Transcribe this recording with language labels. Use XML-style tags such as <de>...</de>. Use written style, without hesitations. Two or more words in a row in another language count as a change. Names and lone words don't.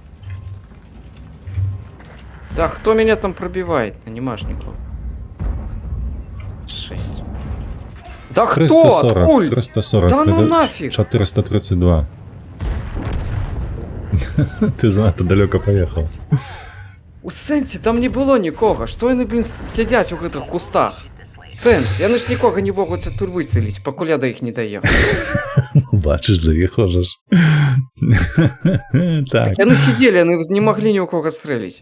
<ru>Да кто меня там пробивает? Анимашников. 6. Да 340, кто? Откуль? 340. Да ну нафиг. 432. Ты занадто далеко поехал.</ru> <be>У сэнсе там не было нікога. Што яны, блин, сядзяць у гэтых кустах? Сэнс, яны ж нікога не могуць адтуль выцэліць, пакуль я да іх не даехаў. Бачыш, да іх хожаш. Так. Яны сидзелі, яны не маглі ні ў кога стрэліць.</be>